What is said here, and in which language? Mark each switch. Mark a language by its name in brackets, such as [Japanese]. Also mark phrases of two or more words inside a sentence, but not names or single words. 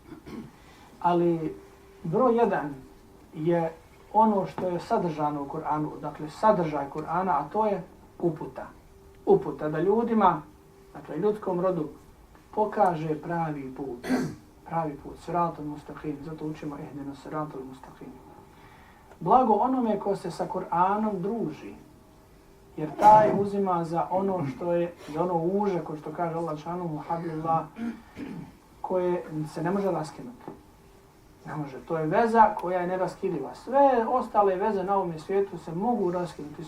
[Bosnian] Ali broj jedan je ono što je sadržano u Kur'anu, dakle sadržaj Kur'ana, a to je uputa. Uputa da ljudima, dakle ljudskom rodu, pokaže pravi put. Pravi put, [Arabic] الصراط المستقيم, [Bosnian] zato učimo [Arabic] اهدنا الصراط المستقيم. [Bosnian] Blago onome ko se sa Kur'anom druži, jer taj uzima za ono što je, za ono uže, ko što kaže Allah [Arabic] شأنه حبل الله, [Bosnian] koje se ne može raskinuti. Ne može. To je veza koja je neraskidiva. Sve ostale veze na ovom svijetu se mogu raskinuti.